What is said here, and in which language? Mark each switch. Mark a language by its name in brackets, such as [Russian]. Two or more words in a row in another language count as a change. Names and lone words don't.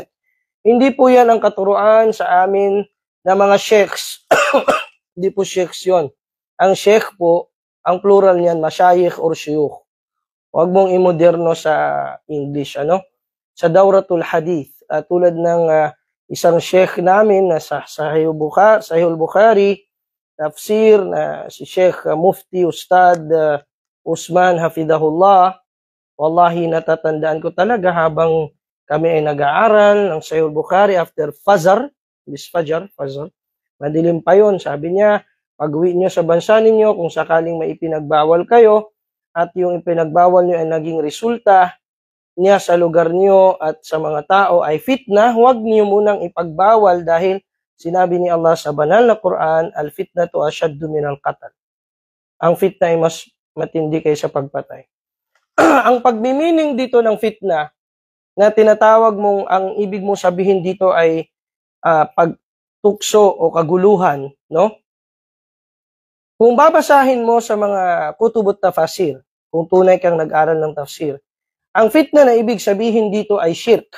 [Filipino] Hindi po yan ang katuruan sa amin na mga sheikhs. Hindi po sheikhs yun. Ang sheikh po, ang plural niyan, masyayikh or shuyukh. Huwag mong imoderno sa English. Sa Dawratul Hadith. Tulad ng isang sheikh namin na sa Sahih Bukhari, tafsir na si Sheikh Mufti Ustad Usman Hafidahullah, wallahi natatandaan ko talaga habang kami ay nag-aaral ng Sahih Bukhari after Fajr, madilim pa yun, sabi niya, pag-uwi niyo sa bansa ninyo, kung sakaling may ipinagbawal kayo, at yung ipinagbawal nyo ay naging resulta niya sa lugar nyo at sa mga tao ay fitna, huwag niyo munang ipagbawal dahil sinabi ni Allah sa banal na Quran, [Arabic] الفتنة أشد من القتل. [Filipino] Ang fitna ay mas matindi kaysa pagpatay. Ang pagmimining dito ng fitna na tinatawag mong, ang ibig mong sabihin dito ay pagtukso o kaguluhan, no? Kung babasahin mo sa mga [Arabic] كتب التفاسير, [Filipino] kung tunay kang nag-aral ng tafsir, ang fitna na ibig sabihin dito ay shirk.